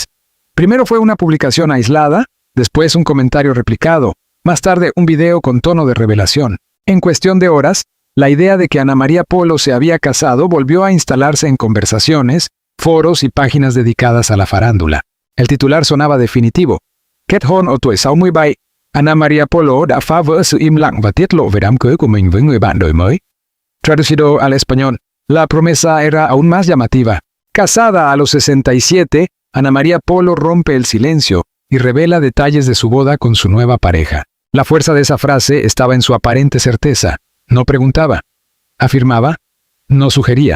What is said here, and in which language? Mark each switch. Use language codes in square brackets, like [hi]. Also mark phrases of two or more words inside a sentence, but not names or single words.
[es] Primero fue una publicación aislada, después un comentario replicado, más tarde un video con tono de revelación. En cuestión de horas, la idea de que Ana María Polo se había casado volvió a instalarse en conversaciones, foros y páginas dedicadas a la farándula. El titular sonaba definitivo. [vi] Kết hôn ở tuổi 67, Ana María Polo đã phá vỡ sự im lặng và tiết lộ về đám cưới của mình với người bạn đời mới. [es] Traducido al español, la promesa era aún más llamativa. Casada a los 67, Ana María Polo rompe el silencio y revela detalles de su boda con su nueva pareja. La fuerza de esa frase estaba en su aparente certeza. No preguntaba. Afirmaba. No sugería.